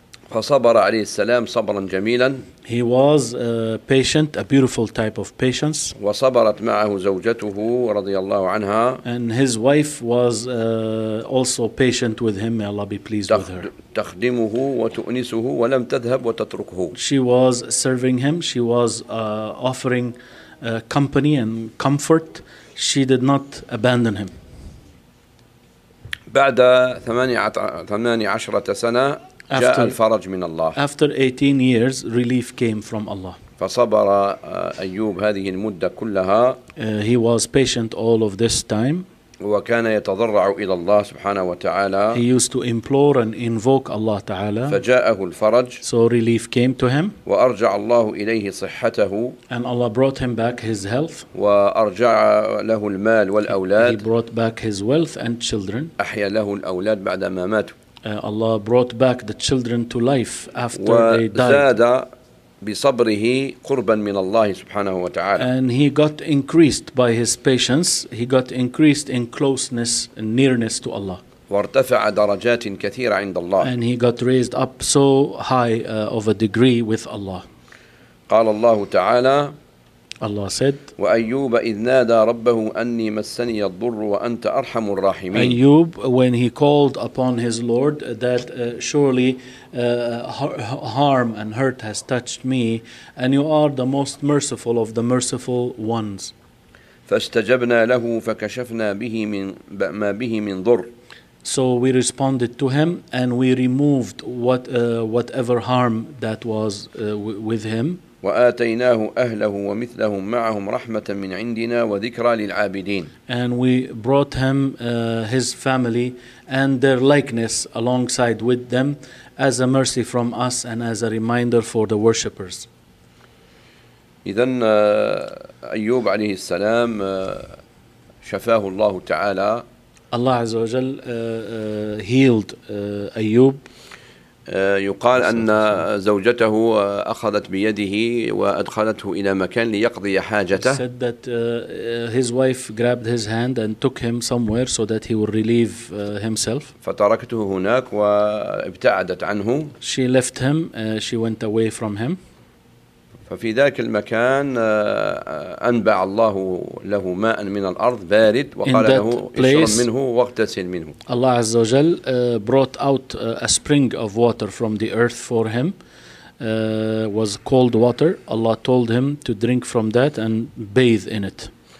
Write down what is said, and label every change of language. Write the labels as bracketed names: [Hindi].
[Arabic] فصبر عليه السلام صبرا جميلا. [English] He was a patient, a beautiful type of patience. [Arabic] وصبرت معه زوجته رضي الله عنها. [English] And his wife was also patient with him. May Allah be pleased with her. [Arabic] تخدمه وتؤنسه ولم تذهب وتتركه. [English] She was serving him. She was offering company and comfort. She did not abandon him. [Arabic] بعد 18 سنة جاء الفرج من الله. [English] After 18 years, relief came from Allah. [Arabic] فصبر أيوب هذه المدة كلها. [English] He was patient all of this time. [Arabic] وكان يتضرع إلى الله سبحانه وتعالى. [English] He used to implore and invoke Allah تعالى. [Arabic] فجاءه الفرج. [English] So relief came to him. [Arabic] وأرجع الله إليه صحته. [English] And Allah brought him back his health. [Arabic] وأرجع له المال والأولاد. [English] He brought back his wealth and children. [Arabic] أحيا له الأولاد بعدما ماتوا. [English] Allah brought back the children to life after they died. [Arabic] بصبره قربا من الله سبحانه وتعالى. [English] And he got increased by his patience. He got increased in closeness and nearness to Allah. [Arabic] وارتفع درجات كثيرة عند الله. [English] And he got raised up so high of a degree with Allah. [Arabic] قال الله تعالى. [English] Allah said. [Arabic] وأيوب إذ نادى ربه أني مسني الضر وأنت أرحم الراحمين. [English] Ayyub, when he called upon his Lord that surely harm and hurt has touched me, and you are the most merciful of the merciful ones. [Arabic] فاستجبنا له فكشفنا به من ما به من ضر. [English] So we responded to him and we removed whatever harm that was with him. [Arabic] وآتيناه أهله ومثلهم معهم رحمة من عندنا وذكرى للعابدين. [English] And we brought him his family and their likeness alongside with them as a mercy from us and as a reminder for the worshippers. [Arabic] إذن أيوب عليه السلام شفاه الله تعالى. [English] Allah عز وجل healed أيوب. [Arabic] يقال أن زوجته أخذت بيده وأدخلته إلى مكان ليقضي حاجته. [English] He said that his wife grabbed his hand and took him somewhere so that he would relieve himself. [Arabic] فتركته هناك وابتعدت عنه. [English] She left him. She went away from him. [Arabic] ففي ذاك المكان أنبع الله له ماء من الأرض بارد وقال له اشرب منه واغتسل منه. [English] Allah عز وجل brought out a spring of water from the earth for him. Was cold water. Allah told him to drink from that and bathe in it.